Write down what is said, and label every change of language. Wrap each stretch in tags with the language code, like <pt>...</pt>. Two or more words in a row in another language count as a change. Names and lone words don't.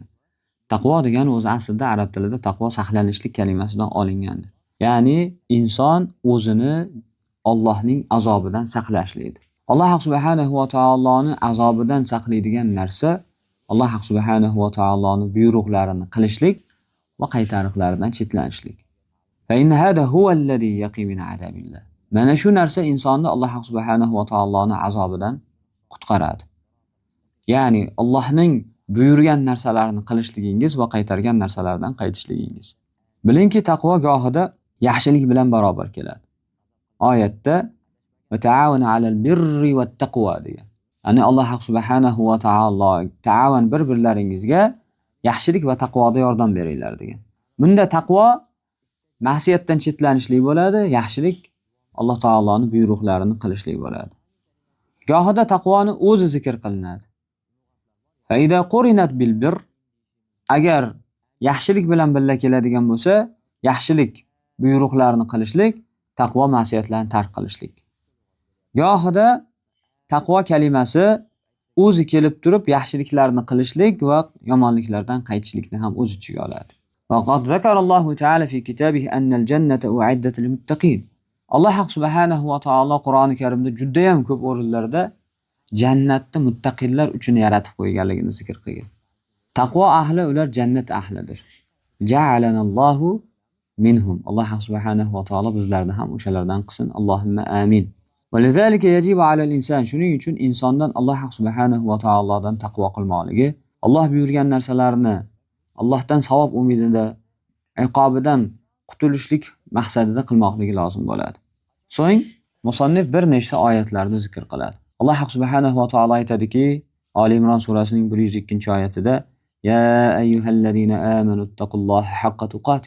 <uz>Taqvo degani o'zi aslida arab tilida taqvo saqlanishlik kalimasidan olingan. Ya'ni inson o'zini Allohning azobidan saqlashlikdir. Alloh subhanahu va taoloning azobidan saqlaydigan narsa Alloh subhanahu va taoloning buyruqlarini qilishlik va qaytariqlaridan chetlanishlik.</uz> <ar>فإن هذا هو الذي يقي من عذاب الله.</ar> <uz>Mana shu narsa insonni Alloh subhanahu va taoloning azobidan qutqaradi. Ya'ni Allohning buyurgan narsalarini qilishligingiz va qaytargan narsalardan qaytishligingiz. Bilingki, taqvo gohida yaxshilik bilan barobar keladi. Oyatda</uz> <ar>وتعاونوا على البر والتقوى</ar> <uz>degan. Ya'ni Alloh subhanahu va taolo ta'avan bir-birlaringizga yaxshilik va taqvoda yordam beringlar degan. Bunda taqvo ma'siyatdan chetlanishlik bo'ladi, yaxshilik Alloh taoloning buyruqlarini qilishlik bo'ladi. Gohida taqvoni o'zi zikr qilinadi.</uz> <ar>فإذا قرنت بالبر,</ar> <uz>agar yaxshilik bilan birga keladigan bo'lsa, yaxshilik buyruqlarini qilishlik, taqvo ma'siyatlarni tark qilishlik. Gohida taqvo kalimasi o'zi kelib turib yaxshiliklarni qilishlik va yomonliklardan qaytishlikni ham o'z ichiga oladi.</uz> <ar>وقد ذكر الله تعالى في كتابه أن الجنة أعدت للمتقين.</ar> <uz>Allah subhanahu va taolo Qur'oni Karimda juda ham ko'p o'rinlarda jannatni muttaqillar uchun yaratib qo'yganligini zikr qilgan. Taqvo ahli ular jannat ahlidir.</uz> <ar>جعلنا الله منهم.</ar> <uz>Alloh subhanahu va taolo bizlarni ham o'shalardan qilsin.</uz> <ar>اللهم آمين. ولذلك يجب على الإنسان,</ar> <uz>shuning uchun insondan Alloh subhanahu va taolodan taqvo qilmoqligi, Alloh buyurgan narsalarni Allohdan savob umidida, iqobidan qutulishlik maqsadida qilmoqligi lozim bo'ladi. So'ng musannif bir nechta oyatlarni zikr qiladi. Alloh subhanahu va taolo aytadiki, Ali Imron surasining 102-oyatida:</uz> <ar>"يا أيها الذين آمنوا اتقوا الله حق تقاته."</ar>